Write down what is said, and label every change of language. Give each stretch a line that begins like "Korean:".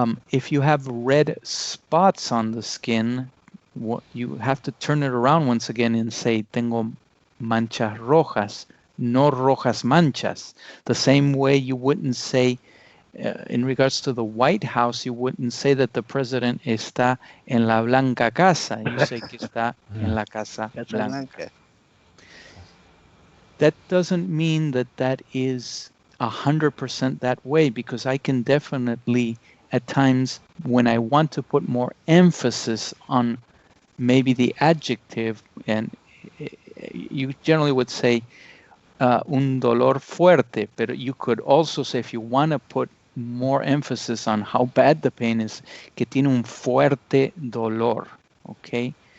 English: If you have red spots on the skin, you have to turn it around once again and say,
Spanish: tengo manchas rojas, no rojas manchas.
English: The same way you wouldn't say, in regards to the White House, you wouldn't say that the president
Spanish: está en la blanca casa.
English: You say
Spanish: que está en la casa blanca.
English: That doesn't mean that that is 100% that way, because I can definitely, at times, when I want to put more emphasis on maybe the adjective, and you generally would say
Spanish: un dolor fuerte,
English: but you could also say, if you want to put more emphasis on how bad the pain is,
Spanish: que tiene un fuerte dolor,
English: okay?